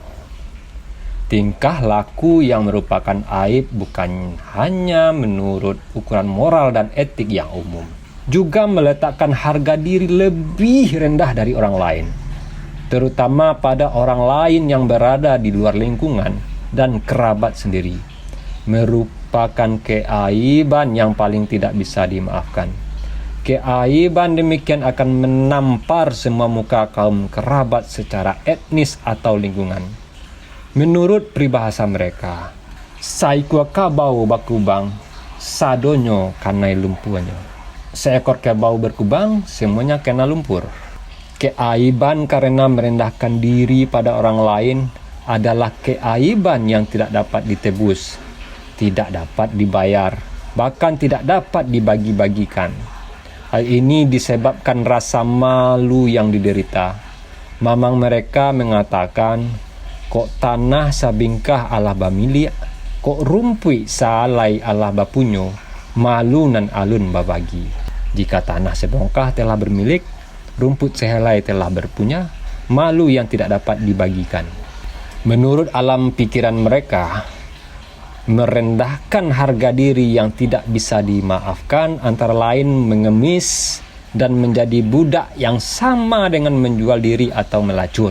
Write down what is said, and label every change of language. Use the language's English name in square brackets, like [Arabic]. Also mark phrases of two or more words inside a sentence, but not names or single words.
[Indonesian] Tingkah laku yang merupakan aib bukan hanya menurut ukuran moral dan etik yang umum, juga meletakkan harga diri lebih rendah dari orang lain, terutama pada orang lain yang berada di luar lingkungan dan kerabat sendiri. Merupakan keaiban yang paling tidak bisa dimaafkan. Keaiban demikian akan menampar semua muka kaum kerabat secara etnis atau lingkungan. Menurut peribahasa mereka, [Minangkabau] saikua kabau bakubang, sadonyo kanai lumpuannya. [Indonesian] Seekor kebau berkubang, semuanya kena lumpur. Keaiban karena merendahkan diri pada orang lain adalah keaiban yang tidak dapat ditebus, tidak dapat dibayar, bahkan tidak dapat dibagi-bagikan. Hal ini disebabkan rasa malu yang diderita. Mamang mereka mengatakan, [Minangkabau] kok tanah sabingkah Allah bamilia, kok rumpui salai Allah bapunyo, malu nan alun babagi. [Indonesian] Jika tanah sebongkah telah bermilik, rumput sehelai telah berpunya, malu yang tidak dapat dibagikan. Menurut alam pikiran mereka, merendahkan harga diri yang tidak bisa dimaafkan antara lain mengemis dan menjadi budak yang sama dengan menjual diri atau melacur.